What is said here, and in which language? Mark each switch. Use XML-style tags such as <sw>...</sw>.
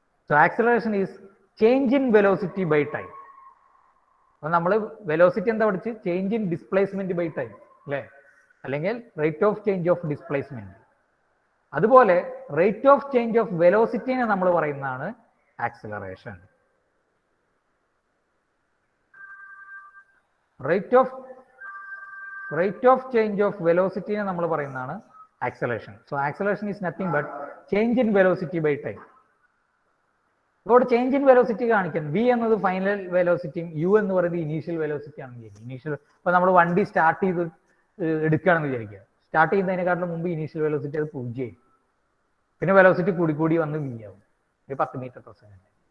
<en>So acceleration is change in velocity by time.</en> <ml>അപ്പോൾ നമ്മൾ velocity എന്താ പഠിച്ച്?</ml> <en>change in displacement by time,</en> <ml>അല്ലേ, അല്ലെങ്കിൽ rate of change of displacement. അതുപോലെ റേറ്റ് ഓഫ് ചേഞ്ച് ഓഫ് വെലോസിറ്റിനെ നമ്മൾ പറയുന്നതാണ് acceleration.</ml> <en>rate of change of velocity</en> <ml>നെ നമ്മൾ പറയുന്നതാണ്</ml> <en>acceleration. So acceleration is nothing but change in velocity by time.</en> <ml>ഇവിടെ change in velocity കാണിക്കാൻ v എന്നത് ഫൈനൽ വെലോസിറ്റിയും u എന്ന് പറയുന്നത് ഇനീഷ്യൽ വെലോസിറ്റി ആണെങ്കിൽ ഇനീഷ്യൽ ഇപ്പോൾ നമ്മൾ വണ്ടി സ്റ്റാർട്ട് ചെയ്ത് എടുക്കുകയാണെന്ന് വിചാരിക്കുക. സ്റ്റാർട്ട് ചെയ്യുന്നതിനെക്കാട്ടിലും മുമ്പ് ഇനീഷ്യൽ വെലോസിറ്റി അത് 0 പിന്നെ വെലോസിറ്റി കൂടി വന്ന് v ആവും, ഒരു 10 മീറ്റർ/സെക്കൻഡ്.</ml>